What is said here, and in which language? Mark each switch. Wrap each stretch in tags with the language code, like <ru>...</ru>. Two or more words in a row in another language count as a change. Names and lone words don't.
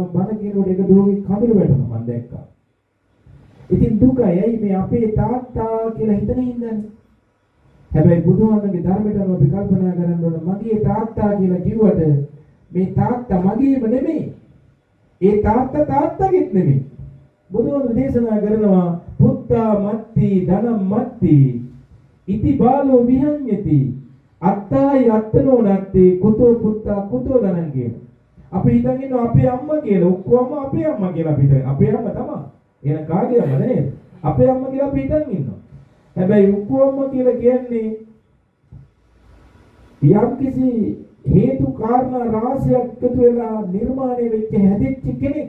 <si>මම බණ කියනකොට එක දුවගේ කඳුළු වැටුණා මම දැක්කා. ඉතින් දුකයි ඇයි මේ අපේ තාත්තා කියලා හිතන හින්දානේ. හැබැයි බුදුහාමගේ ධර්මයට අනුව අපි කල්පනා කරන්න ඕන මගේ තාත්තා කියලා කිව්වට මේ තාත්තා මගේම නෙමෙයි. ඒ තාත්තා තාත්තගෙත් නෙමෙයි. බුදුහාම දේශනා කරනවා</si> <pi>පුත්තා මත්ති ධනම් මත්ති ඉති බාලෝ විහඤ්ඤති අත්තයි අත්තනෝ නැත්ති කුතෝ පුත්තා කුතෝ ධනං</pi> <si>කියන. අපි හිතන් ඉන්නවා අපේ අම්මා කියලා ඔක්කොම අපේ අම්මා කියලා අපි හිතන. අපේ අම්මා තමයි. එහෙනම් කාගේ අම්මද නේද? අපේ අම්මා කියලා අපි හිතන් ඉන්නවා. හැබැයි උක්කුවම්ම කියලා කියන්නේ යම්කිසි හේතු කාරණා රාශියක් එකතු වෙලා නිර්මාණය වෙච්ච හැදිච්ච කෙනෙක්.</si>